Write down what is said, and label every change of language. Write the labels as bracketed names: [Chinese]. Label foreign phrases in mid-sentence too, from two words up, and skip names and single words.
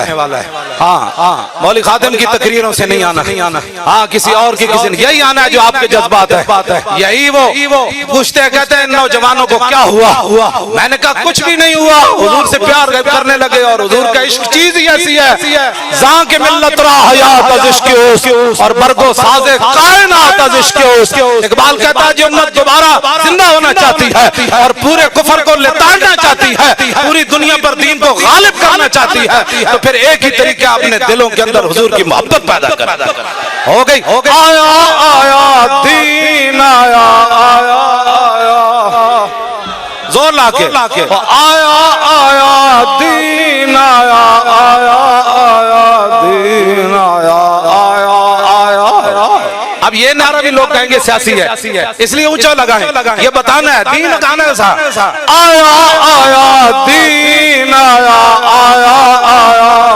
[Urdu] ہے ہاں مولوی خادم کی تقریروں سے نہیں آنا ہاں کسی اور کی کسی نہیں یہی آنا ہے جو آپ کے جذبات ہے یہی وہ پوچھتے ہیں کہتے ہیں ان نوجوانوں کو کیا ہوا میں نے کہا کچھ بھی نہیں ہوا حضور سے پیار کرنے لگے اور حضور کا عشق چیز ہی ایسی ہے [Persian] زاں کے ملت را حیات از عشق اوست [Urdu] اور [Persian] برگو ساز کائنات از عشق [Urdu] اوست اقبال کہتا ہے جو امت دوبارہ زندہ ہونا چاہتی ہے اور پورے کفر کو لتاڑنا چاہتی ہے پوری دنیا پر دین کو غالب کرنا چاہتی ہے تو پھر ایک ہی طریقہ اپنے دلوں کے اندر حضور کی محبت پیدا کر ہو گئی آیا آیا دین آیا آیا آیا زور لا کے آیا آیا دین آیا آیا آیا دین آیا آیا آیا اب یہ نعرہ بھی لوگ کہیں گے سیاسی ہے اس لیے اونچا لگائیں یہ بتانا ہے دین لگانا ہے سا آیا آیا دین آیا آیا آیا